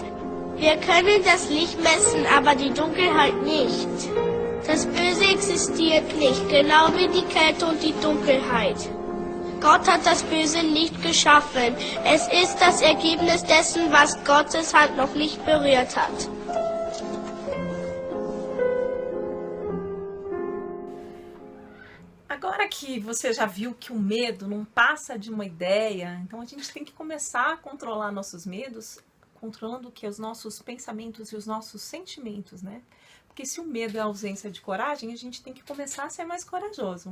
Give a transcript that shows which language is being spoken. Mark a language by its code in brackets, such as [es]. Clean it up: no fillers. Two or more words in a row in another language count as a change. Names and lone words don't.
[de] Wir können das Licht messen, aber die Dunkelheit nicht. Das Böse existiert nicht, genau wie die Kälte und die Dunkelheit. Gott hat das Böse nicht geschaffen. Es ist das Ergebnis dessen, was Gottes Hand noch nicht berührt hat. [pt] Agora que você já viu que o medo não passa de uma ideia, então a gente tem que começar a controlar nossos medos, controlando o que? Os nossos pensamentos e os nossos sentimentos, né? Porque se o medo é a ausência de coragem, a gente tem que começar a ser mais corajoso.